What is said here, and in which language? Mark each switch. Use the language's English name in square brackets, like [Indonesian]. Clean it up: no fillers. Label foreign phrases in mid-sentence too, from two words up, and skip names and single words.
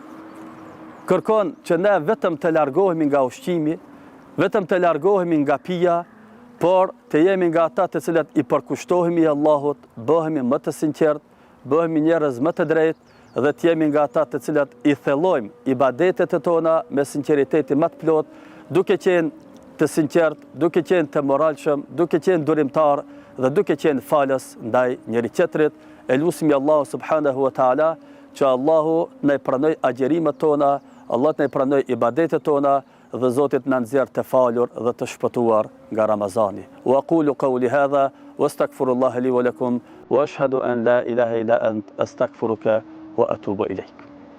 [Albanian] kërkon që ne vetëm të largohemi nga ushqimi, vetëm të largohemi nga pija, por të jemi nga ata të cilët i përkushtohemi Allahut, bëhemi më të sinqert, bëhemi njerëz më të drejtë dhe të jemi nga ata të cilët i thellojmë ibadetet e tona me sinqeriteti më të plot, duke qenë të sinqert, duke qenë të moralshëm, duke qenë durimtar dhe duke qenë falës ndaj njëri tjetrit. E lusim Allahu [Arabic] سبحانه وتعالى [Albanian] që Allahu na pranoj agjerimet tona, Allah na pranoj ibadetet tona dhe Zotit na nxjerr të falur dhe të shpëtuar nga Ramazani. [Arabic] وأقول قولي هذا وأستغفر الله لي ولكم وأشهد أن لا إله إلا أنت أستغفرك وأتوب إليك.